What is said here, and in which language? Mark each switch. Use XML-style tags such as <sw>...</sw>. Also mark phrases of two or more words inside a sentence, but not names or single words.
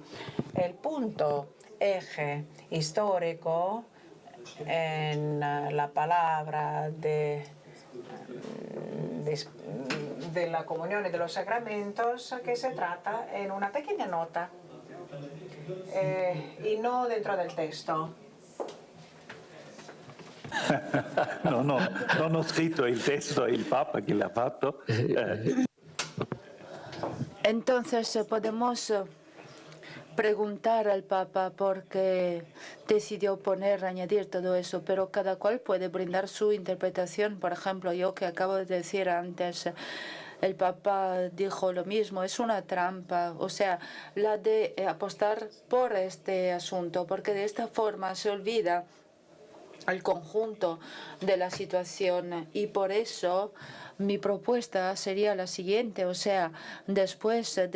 <es>El punto eje histórico en la palabra de la comunión y de los sacramentos, que se trata en una pequeña nota y no dentro del texto.</es> <it>Non ho scritto il testo, è il Papa che l'ha fatto.</it> <es>Entonces podemos preguntar al Papa por qué decidió añadir todo eso, pero cada cual puede brindar su interpretación. Por ejemplo, yo que acabo de decir antes, el Papa dijo lo mismo, es una trampa, o sea, la de apostar por este asunto, porque de esta forma se olvida el conjunto de la situación, y por eso mi propuesta sería la siguiente, o sea, después</es>